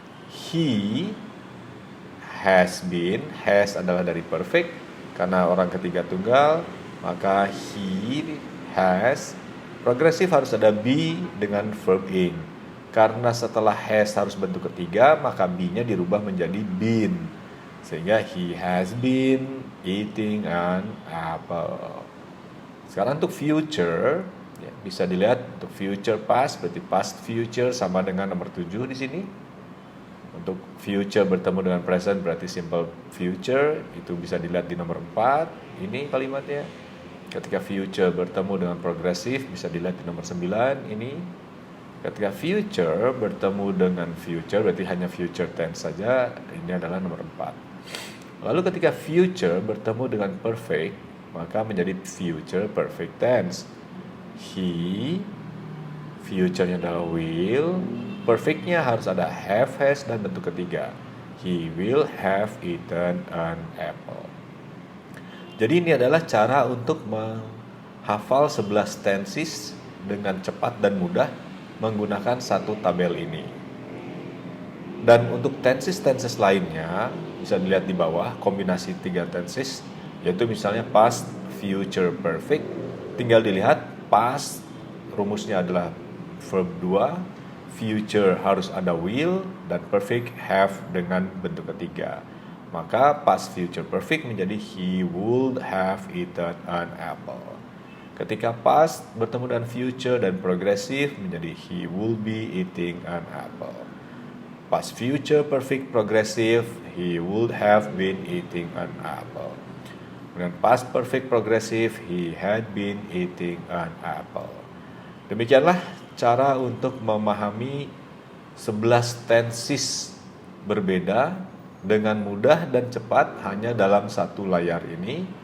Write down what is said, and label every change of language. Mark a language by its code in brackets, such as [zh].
[en] He has been, [id] has adalah dari perfect, karena orang ketiga tunggal, maka [en] he has. [id] Progresif harus ada be dengan verb ing. Karena setelah has harus bentuk ketiga, maka be-nya dirubah menjadi been. Sehingga [en] he has been eating an apple. [id] Sekarang untuk future, ya, bisa dilihat untuk future past, berarti past future sama dengan nomor 7 di sini. Untuk future bertemu dengan present berarti simple future, itu bisa dilihat di nomor 4, ini kalimatnya. Ketika future bertemu dengan progresif bisa dilihat di nomor 9, ini. Ketika future bertemu dengan future berarti hanya future tense saja, ini adalah nomor 4. Lalu ketika future bertemu dengan perfect, maka menjadi future perfect tense. He, future-nya adalah will, perfect-nya harus ada have, has, dan bentuk ketiga. [en] He will have eaten an apple. [id] Jadi ini adalah cara untuk menghafal 11 tenses dengan cepat dan mudah menggunakan satu tabel ini. Dan untuk tenses lainnya bisa dilihat di bawah, kombinasi 3 tenses, yaitu misalnya past, future, perfect. Tinggal dilihat past rumusnya adalah verb 2, future harus ada will, dan perfect have dengan bentuk ketiga. Maka [en] past future perfect [id] menjadi [en] he would have eaten an apple. [id] Ketika past bertemu dengan future dan progressive menjadi [en] he will be eating an apple. Past future perfect progressive, he would have been eating an apple. [id] Dengan [en] past perfect progressive, he had been eating an apple. [id] Demikianlah cara untuk memahami 11 tenses berbeda dengan mudah dan cepat hanya dalam satu layar ini.